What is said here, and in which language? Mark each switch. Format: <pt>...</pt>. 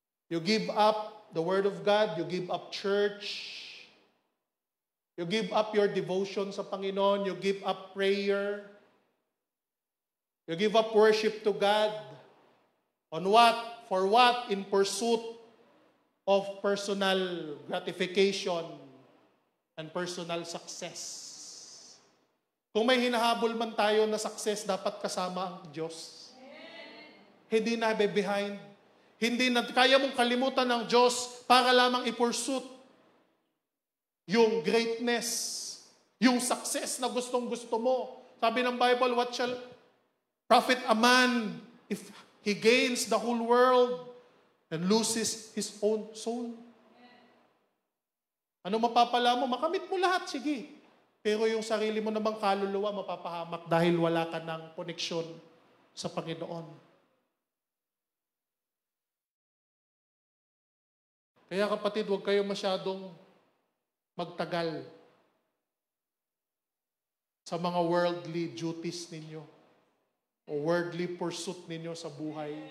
<en>You give up the Word of God, you give up church, you give up your devotion</en> <tl>sa Panginoon,</tl> <en>you give up prayer, you give up worship to God. On what? For what? In pursuit of personal gratification and personal success.</en> <tl>Kung may hinahabol man tayo na success, dapat kasama ang Diyos. Hindi na behind. Hindi na kaya mong kalimutan ng Diyos para lamang i-pursue yung greatness, yung success na gustong-gusto mo. Sabi ng Bible,</tl> <en>what shall profit a man if he gains the whole world and loses his own soul?</en> <tl>Ano mapapala mo? Makamit mo lahat, sige. Pero yung sarili mo namang kaluluwa, mapapahamak dahil wala ka ng koneksyon sa Panginoon. Kaya kapatid, huwag kayo masyadong magtagal sa mga worldly duties ninyo o worldly pursuit ninyo sa buhay.</tl>